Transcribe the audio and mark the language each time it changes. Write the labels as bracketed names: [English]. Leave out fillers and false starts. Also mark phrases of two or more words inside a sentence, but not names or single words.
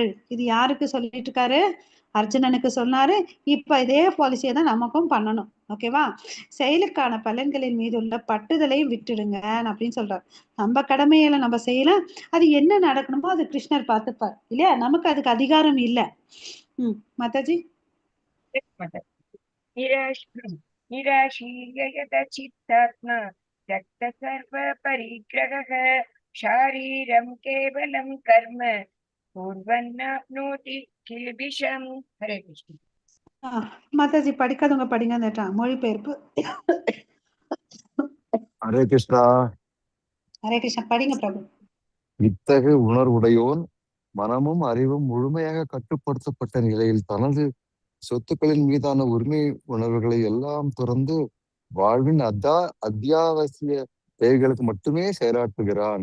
[Tamil] இது யாருக்கு சொல்லிட்டு இருக்காரு? அர்ஜுனனுக்கு சொன்னாரு. இப்ப இதே பாலிசியை தான் நமக்கும் பண்ணணும். ஓகேவா? செயலுக்கான பலன்களின் மீது உள்ள பட்டுதலை விட்டுடுங்க அப்படின்னு சொல்றாரு. நம்ம கடமையில நம்ம செய்யலாம், அது என்ன நடக்கணுமோ அது கிருஷ்ணர் பார்த்துப்பார் இல்லையா? நமக்கு அதுக்கு அதிகாரம் இல்லை. மாதாஜி. [Sanskrit] निराशीर्ययतचित्तात्मा त्यक्तसर्वपरिग्रहः शारीरं केवलं कर्म कुर्वन्नाप्नोति किल्बिषम्. हरे कृष्ण. [Tamil] மாதாஜி படிக்காதவங்க படிங்க, அந்த மொழிபெயர்ப்பு. [Sanskrit] हरे कृष्ण. हरे कृष्ण [Tamil] படிங்க பிரபு. இத்தகு உணர்வுடையோன் மனமும் அறிவும் முழுமையாக கட்டுப்படுத்தப்பட்ட நிலையில் தனது சொத்துக்களின் மீதான உரிமை உணர்வுகளை எல்லாம் துறந்து வாழ்வின் அத்தியாவசிய தேவைகளுக்கு மட்டுமே செயலாற்றுகிறான்.